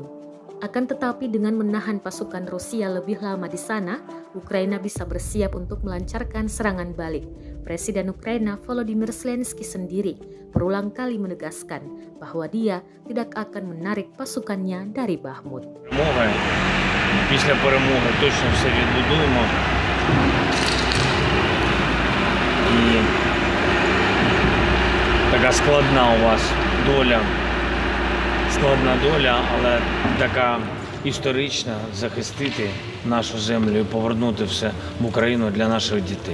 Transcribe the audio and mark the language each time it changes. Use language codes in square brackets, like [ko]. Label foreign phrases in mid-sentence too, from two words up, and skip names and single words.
[id] Akan tetapi dengan menahan pasukan Rusia lebih lama di sana, Ukraina bisa bersiap untuk melancarkan serangan balik. Presiden Ukraina Volodymyr Zelensky sendiri berulang kali menegaskan bahwa dia tidak akan menarik pasukannya dari Bakhmut. [uk] Після перемоги точно все відбудуємо. І така складна у вас доля. Складна доля, але така історична – захистити нашу землю і повернути все в Україну для наших дітей.